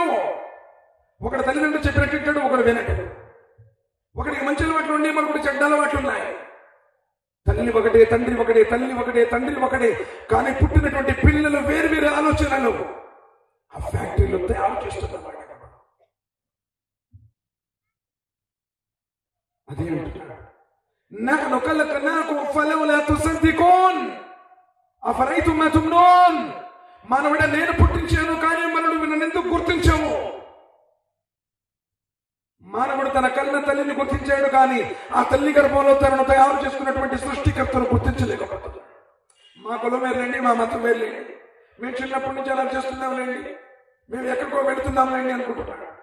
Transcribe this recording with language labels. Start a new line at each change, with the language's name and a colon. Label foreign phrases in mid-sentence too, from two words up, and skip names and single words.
Telugu: ఒకటి తల్లిదండ్రులు చెప్పినట్టు ఒకడు వినట్టు, ఒకటికి మంచి అలవాట్లు ఉండి మరొకటి చెడ్డ అలవాట్లు ఉన్నాయి. తల్లి ఒకటే, తండ్రి ఒకటే, తల్లి ఒకటే, తండ్రి ఒకటే, కానీ పుట్టినటువంటి పిల్లలు వేరు వేరు ఆలోచనలు ఆ ఫ్యాక్టరీలో తయారు చేస్తున్నమాట. అదే అంటున్నాడు,
Arabic: نحن خلقناكم فلولا تصدقون أفرأيتم ما تمنون.
Telugu: మానవుడా, నేను పుట్టించాను కానీ మనను నన్నెందుకు గుర్తించాము? మానవుడు తన కన్న తల్లిని గుర్తించాడు కానీ ఆ తల్లి గర్భంలో తనను తయారు చేసుకున్నటువంటి సృష్టికర్తను గుర్తించలేకపోతున్నాడు. మా కులం వేర్లేండి, మా మతం వేర్లేండి, మేము చిన్నప్పటి నుంచి అలా చేస్తున్నాంలేండి, మేము ఎక్కడికో వెళుతున్నాంలేండి అనుకుంటున్నాడు.